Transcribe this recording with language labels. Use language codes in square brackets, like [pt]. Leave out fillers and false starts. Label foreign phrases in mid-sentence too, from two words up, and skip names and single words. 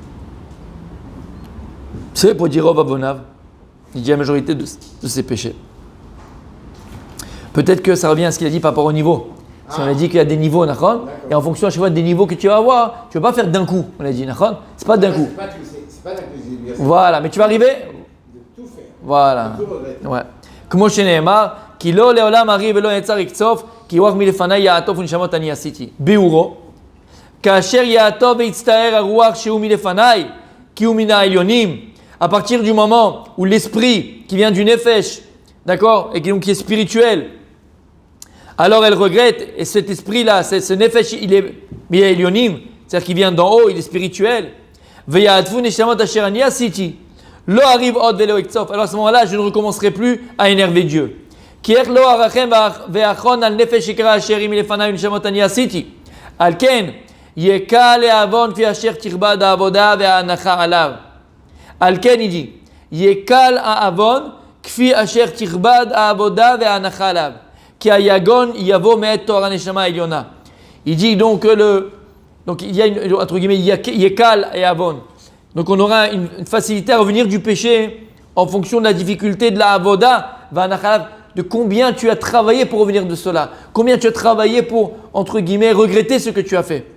[fr] C'est pour dire [he] רוב עוונותיו. [fr] Il dit la majorité de ses péchés. Peut-être que ça revient à ce qu'il a dit par rapport au niveau. Si on a dit qu'il y a des niveaux, et en fonction à chaque fois des niveaux que tu vas avoir, tu ne vas pas faire d'un coup, on a dit, c'est pas d'un coup. C'est pas tout, c'est pas d'un coup. Voilà, mais tu vas arriver. De tout faire. Voilà. De tout regretter. Ouais. [he] כמו שנאמר, כי לא לעולם אריב ולא יצר יקצוף, כי רוח מלפני יעטוף ונשמות אני עשיתי. ביאורו, כאשר יעטוף ויצטער הרוח שהוא מלפני, כי הוא מן העליונים, [fr] à partir du moment où l'esprit qui vient du nefesh, d'accord, et qui est spirituel, alors elle regrette, et cet esprit-là, ce nefesh, il est elionim, c'est-à-dire qu'il vient d'en haut, il est spirituel. [he] ויעטפו נשמות אשר אני עשיתי. לא arrive עוד ולא יקצוף. [fr] Alors à ce moment-là, je ne recommencerai plus à énerver Dieu. [he] כי איך לא ארחם ואחון על נפש יקרא אשר היא מלפני ונשמות אני עשיתי. על כן, יקל לעוון כפי אשר תכבד העבודה וההנחה עליו. על כן [fr] il dit, [he] יקל העוון כפי אשר תכבד העבודה וההנחה עליו. כי היגון יבוא מאת תואר הנשמה העליונה. [fr] Il dit donc donc il y a une, entre guillemets, yekal et avon. Donc on aura une facilité à revenir du péché en fonction de la difficulté de la avoda, de combien tu as travaillé pour revenir de cela, combien tu as travaillé pour, entre guillemets, regretter ce que tu as fait.